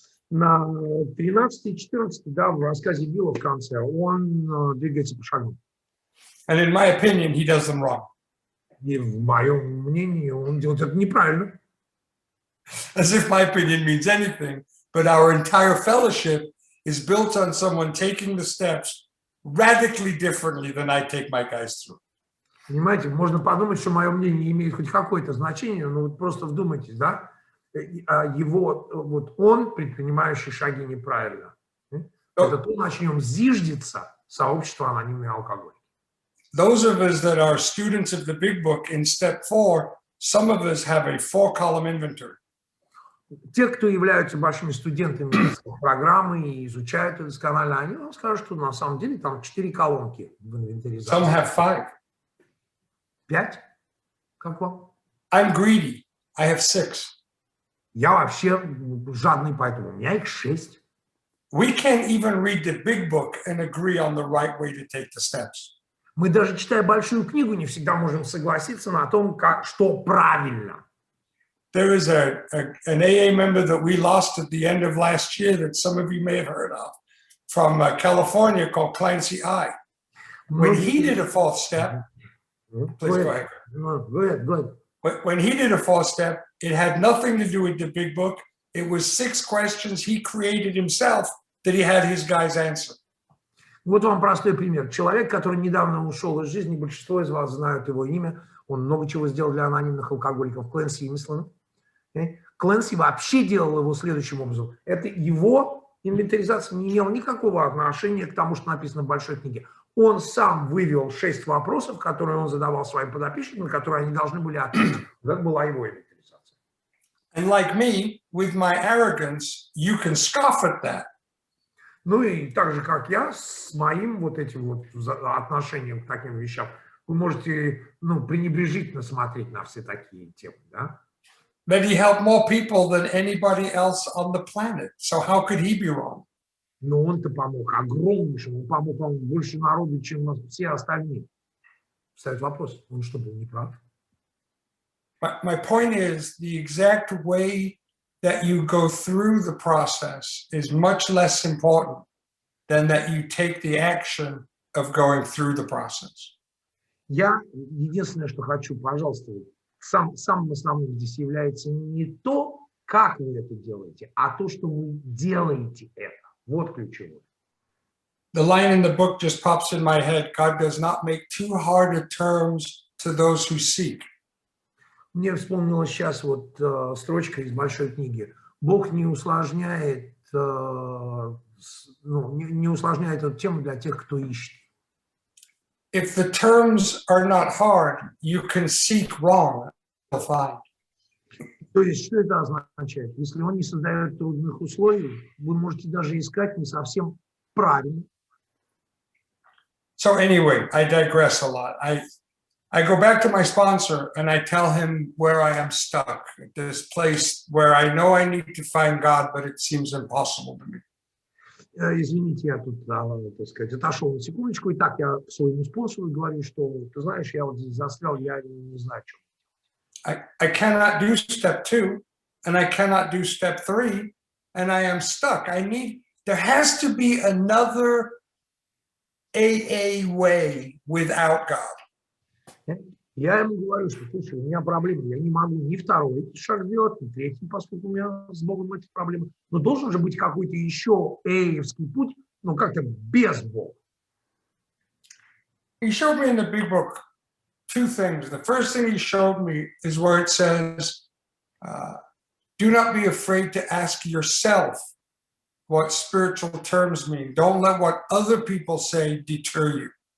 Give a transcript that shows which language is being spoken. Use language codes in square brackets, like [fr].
[ru] На 13 и 14, да, в рассказе Билла в конце, он двигается по шагам. [en] And in my opinion, he does them wrong. [ru] И в моем мнении он делает это неправильно. [en] As if my opinion means anything, but our entire fellowship is built on someone taking the steps radically differently than I take my guys through. [ru] Понимаете, можно подумать, что мое мнение имеет хоть какое-то значение, но вот просто вдумайтесь, да, его, вот он, предпринимающий шаги неправильно. Это то, на чем зиждется сообщество анонимной алкоголь. [en] Those of us that are students of the big book in step 4, some of us have a 4-column inventory. [ru] Те, кто являются большими студентами программы и изучают это досконально, они вам скажут, что на самом деле там 4 колонки в инвентаризации. [en] Some have 5. [ru] 5? Как вам? [en] I'm greedy. I have 6. [ru] Я вообще жадный, поэтому у меня их 6. [en] We can't even read the big book and agree on the right way to take the steps. [ru] Мы даже, читая большую книгу, не всегда можем согласиться на том, что правильно. [en] There is an AA member that we lost at the end of last year that some of you may have heard of from California called Clancy I. When he did a 4th step, please go ahead. Go ahead. When he did a 4th step, it had nothing to do with the big book. It was 6 questions he created himself that he had his guys answer. [ru] Вот вам простой пример. Человек, который недавно ушел из жизни, большинство из вас знают его имя, он много чего сделал для анонимных алкоголиков, Клэнси Имислана. Клэнси вообще делал его следующим образом. Это его инвентаризация не имела никакого отношения к тому, что написано в большой книге. Он сам вывел 6 вопросов, которые он задавал своим подопечным, на которые они должны были ответить. Это была его инвентаризация. [en] And like me, with my arrogance, you can scoff at that. [ru] Ну и так же, как я, с моим вот этим вот отношением к таким вещам, вы можете, пренебрежительно смотреть на все такие темы, да? [en] That he helped more people than anybody else on the planet. So how could he be wrong? [ru] Но он-то помог огромнейшему, он помог вам больше народу, чем все остальные. Встает вопрос, он что, был неправ? [en] My point is, the exact way that you go through the process is much less important than that you take the action of going through the process. [ru] Я единственное, что хочу, пожалуйста, самым основным здесь является не то, как вы это делаете, а то, что вы делаете это. Вот ключевое. [en] The line in the book just pops in my head. God does not make too hard of terms to those who seek. [ru] Мне вспомнилась сейчас вот строчка из большой книги. Бог не усложняет, не усложняет эту тему для тех, кто ищет. [en] If the terms are not hard, you can seek wrong. Find. [ru] То есть, что это означает? Если он не создает трудных условий, вы можете даже искать не совсем правильно. [en] So anyway, I digress a lot. I go back to my sponsor and I tell him where I am stuck, at this place where I know I need to find God, but it seems impossible to me. [ru] Извините, я тут, так сказать, отошел на секундочку, и так я своему спонсору говорю, что, ты знаешь, я вот здесь застрял, я не знаю, что. [en] I cannot do step 2, and I cannot do step 3, and I am stuck. There has to be another AA way without God. [ru] Я ему говорю, что, слушай, у меня проблемы, я не могу ни второй шаг сделать, ни третий, поскольку у меня с Богом эти проблемы. Но должен же быть какой-то еще эевский путь, как-то без Бога. [en] He showed me in the big book 2 things. The first thing he showed me is where it says, do not be afraid to ask yourself what spiritual terms mean. Don't let what other people say deter you.